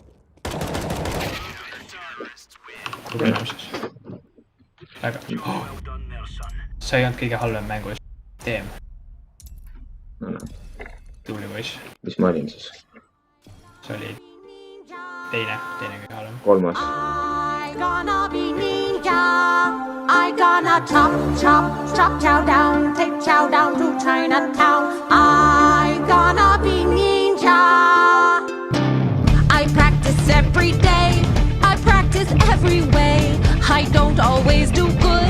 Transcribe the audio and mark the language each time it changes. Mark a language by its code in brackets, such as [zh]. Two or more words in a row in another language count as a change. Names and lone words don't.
[et] Tõenäolises. Väga. See ei olnud kõige halvem mängus. Teem. No. Tubli poiss. Mis ma olin siis? See oli teine kõige halvem. Kolmas. [en] I gonna be ninja. I gonna chop chow down, take chow down to Chinatown. I gonna be ninja. I practice every day. I practice every way. I don't always do good.